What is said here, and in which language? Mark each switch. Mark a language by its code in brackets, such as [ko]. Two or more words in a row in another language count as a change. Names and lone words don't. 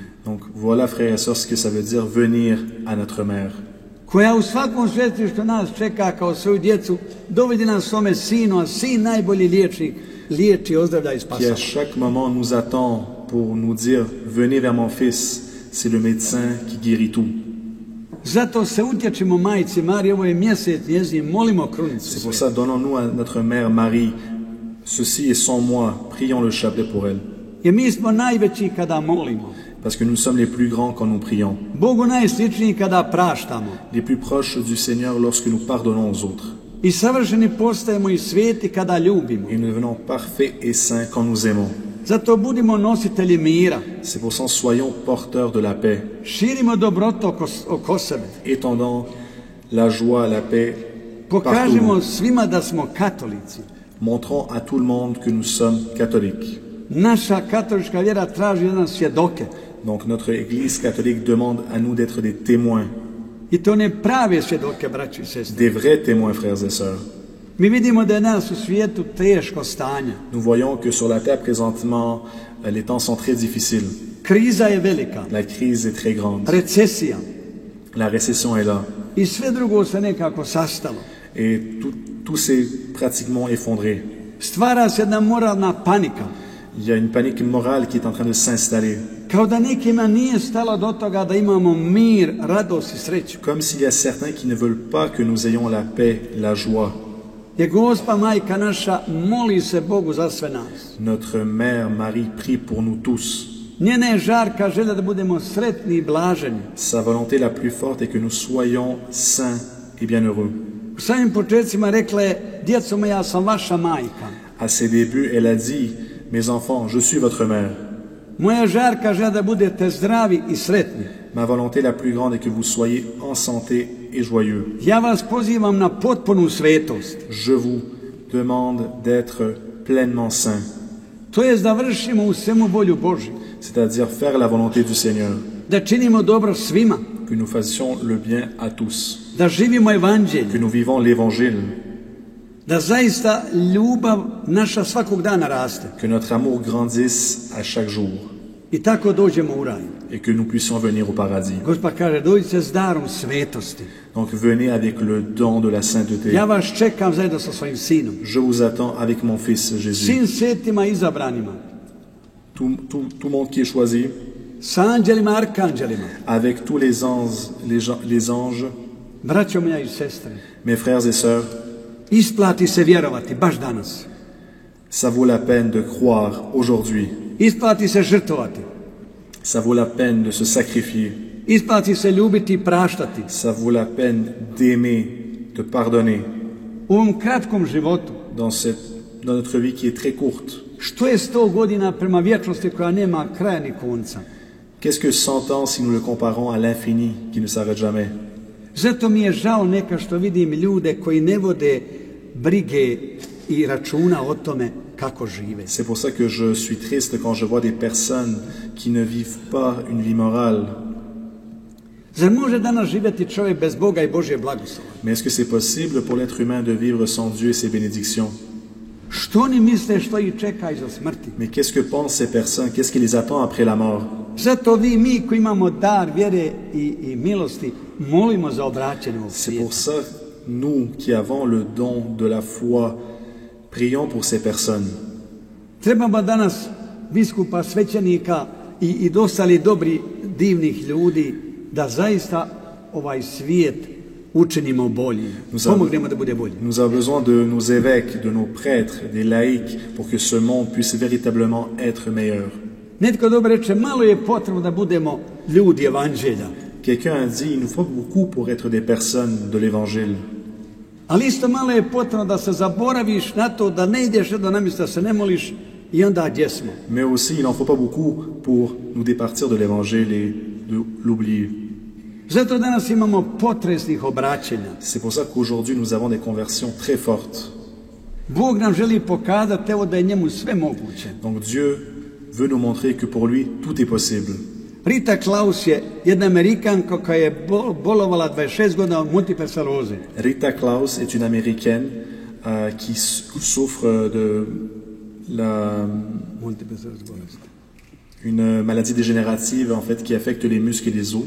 [fr] Donc voilà, frères et sœurs, ce que ça veut dire venir à notre mère, [hr] koja u svakom svetištu nas čeka kao svoju djecu, dovedi nas svome sinu, a sin najbolji liječnik, liječi, ozdravlja i [fr] qui à [hr] spasa. [fr] chaque moment nous attend pour nous dire, venez vers mon fils, c'est le médecin qui guérit tout. [hr] Zato se utječimo majci Mariji, ovo je mjesec njezin, molimo krunicu. [fr] C'est pour ça, donnons-nous à notre mère Marie. Ceci est sans moi. Prions le chapelet pour elle. [hr] Jer mi smo najveći kada molimo. [fr] Parce que nous sommes les plus grands quand nous prions. [hr] Bogu najsličniji kada praštamo. [fr] Les plus proches du Seigneur lorsque nous pardonnons aux autres. [hr] I savršeni postajemo i sveti kada ljubimo. [fr] Et nous devenons parfaits et saints quand nous aimons. [hr] Zato budimo nositelji mira. [fr] C'est pour ça, soyons porteurs de la paix. [hr] Širimo dobrotu oko sebe. [fr] Étendant la joie, la paix [hr] Pokažimo [fr] partout. [hr] svima da smo katolici. [fr] Montrons à tout le monde que nous sommes catholiques. [hr] Naša katolička vjera traži od nas svjedoke. [fr] Donc notre Église catholique demande à nous d'être des témoins, [hr] I to ne prave svjedoke, braći i sestre. [fr] des vrais témoins, frères et sœurs. [hr] Mi vidimo da je nas u svijetu teško stanje. [fr] Nous voyons que sur la terre présentement, les temps sont très difficiles. [hr] Kriza je velika. [fr] La crise est très grande. [hr] Recesija. [fr] La récession est là. [hr] I sve drugo se nekako sastalo. [fr] Et tout s'est pratiquement effondré. [hr] Stvara se jedna moralna panika. [fr] Il y a une panique morale qui est en train de s'installer. [hr] Kao da nekima nije stalo do toga da imamo mir, radost i sreću. [fr] Comme s'il y a certains qui ne veulent pas que nous ayons la paix, la joie. [hr] Jer Gospa Majka naša moli se Bogu za sve nas. [fr] Notre mère Marie prie pour nous tous. [hr] Njena je žarka želja da budemo sretni i blaženi. [fr] Sa volonté la plus forte est que nous soyons saints et bienheureux. [hr] U samim početcima rekla je, djeco moja, ja sam vaša majka. [fr] À ses débuts, elle a dit, mes enfants, je suis votre mère. [hr] Moja žarka želja da budete zdravi i sretni. [fr] Ma volonté la plus grande est que vous soyez en santé et joyeux. [hr] Ja vas pozivam na potpunu svetost. [fr] Je vous demande d'être pleinement saints, [hr] To je da vršimo u svemu volju Božju. [fr] c'est-à-dire faire la volonté du Seigneur, [hr] Da činimo dobro svima. [fr] que nous fassions le bien à tous, [hr] Da živimo [fr] que [hr] evanđelje. [fr] nous vivons l'Évangile, [hr] Da zaista ljubav naša svakog dana raste. [fr] que notre amour grandisse à chaque jour [hr] I tako dođemo u raj. [fr] et que nous puissions venir au paradis. [hr] Gospa kaže, dođite s darom svetosti. [fr] Donc venez avec le don de la sainteté. [hr] Ja vas čekam zajedno sa svojim sinom. [fr] Je vous attends avec mon Fils Jésus. [hr] Sin svetima izabranima. [fr] Tout le monde qui est choisi, [hr] Sa anđelima, arkanđelima. [fr] avec tous les anges, [hr] Braćo moja i sestre, [fr] mes frères et sœurs, [hr] isplati se vjerovati baš danas. [fr] ça vaut la peine de croire aujourd'hui. [hr] Isplati se žrtvovati. [fr] Ça vaut la peine de se sacrifier. [hr] Isplati se ljubiti i praštati. [fr] Ça vaut la peine d'aimer, de pardonner [hr] U ovom kratkom životu, [fr] dans notre vie qui est très courte. [hr] što je 100 godina prema vječnosti koja nema kraja ni konca? [fr] Qu'est-ce que 100 ans si nous le comparons à l'infini qui ne s'arrête jamais? [hr] Zato mi je žao neka što vidim ljude koji ne vode brige i računa o tome kako žive. [fr] C'est pour ça que je suis triste quand je vois des personnes qui ne vivent pas une vie morale. [hr] Zar može danas živjeti čovjek bez Boga i Božje blagoslova? [fr] Mais est-ce que c'est possible pour l'être humain de vivre sans Dieu et ses bénédictions? [hr] Što oni misle što ih čeka iza smrti? [fr] Mais qu'est-ce que pensent ces personnes? Qu'est-ce qui les attend après la mort? [hr] Zato mi koji imamo dar vjere i milosti, molimo za obraćanje ovog [fr] C'est [hr] svijeta. [fr] pour ça, nous qui avons le don de la foi, prions pour ces personnes. [hr] Trebamo danas biskupa, svećenika i dostali dobri, divnih ljudi da zaista ovaj svijet učinimo boljim. Pomognemo da bude bolji. [fr] Nous avons besoin de nos évêques, de nos prêtres, des laïcs, pour que ce monde puisse véritablement être meilleur. [hr] Netko dobro reče, malo je potrebno da budemo ljudi evanđelja. [fr] Quelqu'un a dit, il nous faut beaucoup pour être des personnes de l'Évangile. [hr] Ali isto malo je potrebno da se zaboraviš na to, da ne ideš do namjesta, da se ne moliš i onda gdje smo. [fr] Mais aussi, il n'en faut pas beaucoup pour nous départir de l'Évangile et de l'oublier. [hr] Zato danas imamo potresnih obraćenja. [fr] C'est pour ça qu'aujourd'hui, nous avons des conversions très fortes. [hr] Bog nam želi pokazati evo da je njemu sve moguće. [fr] Donc Dieu veut nous montrer que pour lui, tout est possible. [hr] Rita Klaus je jedna Amerikanka koja je bolovala 26 godina od multiple skleroze. [fr] Rita Klaus est une Américaine qui souffre de une maladie dégénérative en fait qui affecte les muscles et les os.